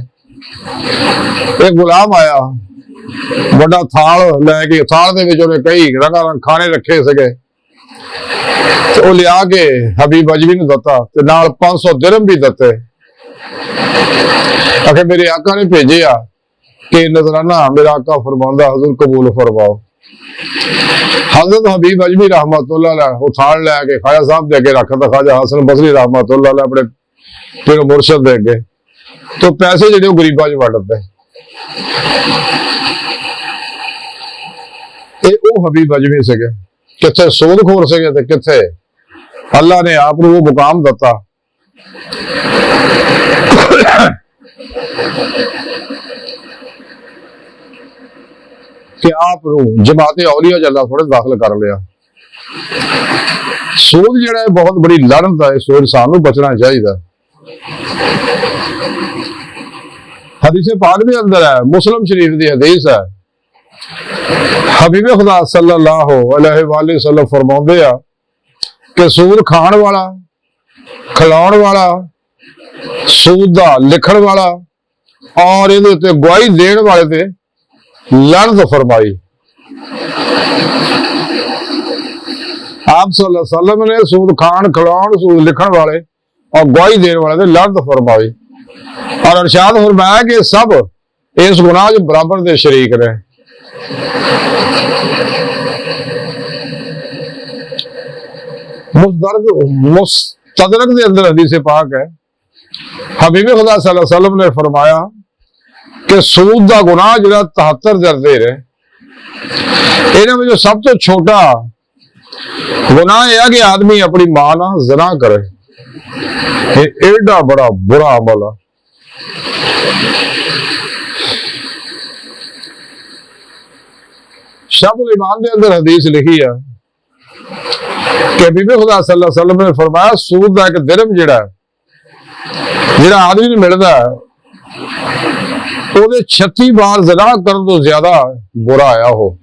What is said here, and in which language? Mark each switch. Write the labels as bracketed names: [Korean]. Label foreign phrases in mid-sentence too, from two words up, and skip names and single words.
[Punjabi] ਇੱਕ ਗੁਲਾਮ ਆਇਆ ਬੜਾ ਥਾਲ ਲੈਕੇ, ਥਾਲ ਦੇ ਵਿੱਚ ਉਹਨੇ ਕਈ ਰੰਗਾਰੰਗ ਖਾਣੇ ਰੱਖੇ ਸਕੇ ਤੇ ਵੋ ਲਿਆ ਕੇ ਹਬੀਬ ਅਜਮੀ ਨੂੰ ਦਿੱਤਾ ਤੇ ਨਾਲ 500 ਦਿਰਹਮ ਭੀ ਦਿੱਤੇ। ਆਖੇ ਮੇਰੇ ਆਕਾ ਨੇ ਭੇਜੇ ਆ ਕਿ ਨਜ਼ਰਾਨਾ ਮੇਰਾ ਆਕਾ ਫ਼ਰਮਾਂਦਾ ਹਜ਼ੂਰ ਕਬੂਲ ਫ਼ਰਮਾਓ। ਹਜ਼ਰਤ ਹਬੀਬ ਅਜਮੀ [Arabic] رحمة الله عليه [Punjabi] ਵੋ ਥਾਲ ਲੈਕੇ ਖ਼੍ਵਾਜਾ ਸਾਹਬ ਦੇ ਅੱਗੇ ਰੱਖਦਾ, ਖ਼੍ਵਾਜਾ ਹਸਨ ਬਸਰੀ [Arabic] رحمة الله عليه [Punjabi] ਅਪਨੇ ਪੀਰ ਮੁਰਸ਼ਦ ਦੇ ਅੱਗੇ, ਤੋ ਪੈਸੇ ਜਿਹੜੇ ਗਰੀਬਾਂ ਚ ਵੰਡਦੇ। ਵੋ ਹਬੀਬ ਅਜਮੀ ਸੇ ਕਿੱਥੇ ਸੂਦਖ਼ੋਰ ਸੇ ਕਿੱਥੇ ਅੱਲਾਹ ਨੇ ਆਪ ਵੋ ਮੁਕਾਮ ਦਿੱਤਾ ਕਿ ਆਪ ਜਮਾਤੇ ਔਲੀਆ ਜੱਲਾ ਥੋੜੇ ਦਾਖ਼ਿਲ ਕਰ ਲਿਆ। ਸੂਦ ਜਿਹੜਾ ਹੈ ਬਹੁਤ ਬੜੀ ਲਾਨਤ ਹੈ, ਸੂਦ ਸਾਨੂੰ ਬਚਣਾ ਚਾਹੀਦਾ। ਹਦੀਸ ਪਾਕ ਦੇ ਅੰਦਰ ਹੈ, ਮੁਸਲਿਮ ਸ਼ਰੀਫ਼ ਦੀ ਹਦੀਸ ਹੈ, ਹਬੀਬ ਖ਼ੁਦਾ [Arabic] صلى الله عليه وسلم [Punjabi] ਫ਼ਰਮਾਉਂਦੇ ਆ ਕਿ ਸੂਦ ਖਾਣ ਵਾਲਾ, ਖਿਲਾਉਣ ਵਾਲਾ, ਸੂਦ ਦਾ ਲਿਖਣ ਵਾਲਾ ਔਰ ਇਹਦੇ ਉੱਤੇ ਗਵਾਹੀ ਦੇਣ ਵਾਲੇ ਤੇ ਲਾਨਤ ਫ਼ਰਮਾਈ। ਆਪ [Arabic] صلى الله عليه وسلم [Punjabi] ਨੇ ਸੂਦ ਖਾਣ, ਖਿਲਾਉਣ, ਸੂਦ ਲਿਖਣ ਵਾਲੇ ਔਰ ਗਵਾਹੀ ਦੇਣ ਵਾਲੇ ਤੇ ਲਾਨਤ ਫ਼ਰਮਾਈ ਔਰ ਇਰਸ਼ਾਦ ਫ਼ਰਮਾਇਆ ਕਿ ਸਬ ਇਸ ਗੁਨਾਹ ਚ ਬਰਾਬਰ ਦੇ ਸ਼ਰੀਕ ਨੇ। ਮੁਸਤਦਰਕ ਕੇ ਅੰਦਰ ਹਦੀਸ ਪਾਕ ਹੈ, ਹਬੀਬ ਖ਼ੁਦਾ [Arabic] صلى الله عليه وسلم [Punjabi] ਨੇ ਫ਼ਰਮਾਇਆ ਕਿ ਸੂਦ ਕਾ ਗੁਨਾਹ ਜਿਹੜਾ 73 ਦਰਜੇ ਹੈ, ਇਨ੍ਹਾਂ ਵਿੱਚੋਂ ਸਬ ਤੋ ਛੋਟਾ ਗੁਨਾਹ ਯਹ ਹੈ ਕਿ ਆਦਮੀ ਅਪਨੀ ਮਾਂ ਨਾਲ ਜ਼ਿਨਾ ਕਰੇ। ਯੇ ਏਡਾ ਬੜਾ ਬੁਰਾ ਅਮਲ ਹੈ। ਸ਼ਾਬੁਲ ਈਮਾਨ ਕੇ ਅੰਦਰ ਹਦੀਸ ਲਿਖੀ ਹੈ ਕਿ ਹਬੀਬ ਖ਼ੁਦਾ [Arabic] صلى الله عليه وسلم [Punjabi] ਨੇ ਫ਼ਰਮਾਇਆ ਸੂਦ ਕਾ ਏਕ ਦਿਰਹਮ ਜਿਹੜਾ ਆਦਮੀ ਨੂੰ ਮਿਲਦਾ ਹੈ ਉਹਦੇ 36 ਬਾਰ ਜ਼ਿਨਾ ਕਰਨ ਤੋ ਜ਼ਿਆਦਾ ਬੁਰਾ ਆਇਆ ਹੋ।